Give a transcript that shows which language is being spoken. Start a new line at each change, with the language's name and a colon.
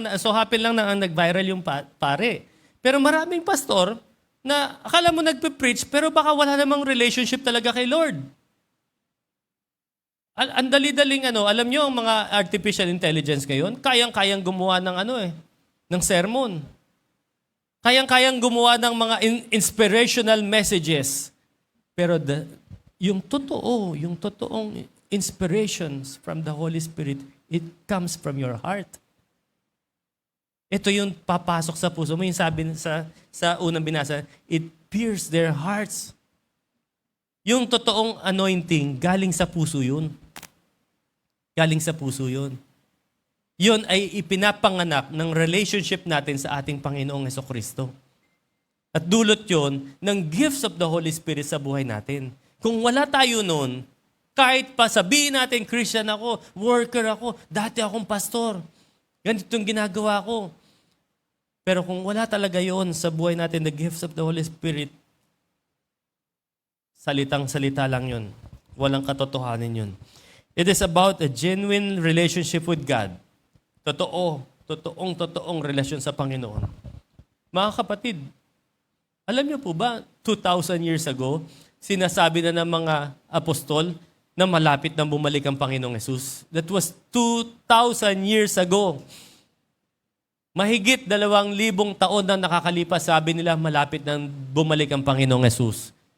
Filipino: So happen lang na nag-viral yung pare. Pero maraming pastor na akala mo nagpe-preach pero baka wala namang relationship talaga kay Lord. Ang dali-daling alam nyo, ang mga artificial intelligence ngayon, kayang-kayang gumawa ng ng sermon. Kayang-kayang gumawa ng mga inspirational messages. Pero yung totoong
English: inspirations from the Holy Spirit, it comes from your heart.
Filipino: Ito yung papasok sa puso mo. Yung sabi sa unang binasa,
English: it pierces their hearts.
Filipino: Yung totoong anointing, galing sa puso yun. Galing sa puso yun. Yun ay ipinapanganak ng relationship natin sa ating Panginoong Jesucristo. At dulot yun ng gifts of the Holy Spirit sa buhay natin. Kung wala tayo nun, kahit pa sabihin natin, Christian ako, worker ako, dati akong pastor, ganito yung ginagawa ko. Pero kung wala talaga yun sa buhay natin, the gifts of the Holy Spirit, salitang-salita lang yun. Walang katotohanan yun.
English: It is about a genuine relationship with God.
Filipino: Totoong relasyon sa Panginoon. Mga kapatid, alam niyo po ba, 2,000 years ago, sinasabi na ng mga apostol, na malapit na bumalik ang Panginoong Yesus.
English: That was 2,000 years ago.
Filipino: Mahigit 2,000 taon na nakakalipas, sabi nila malapit na bumalik ang Panginoong Yesus.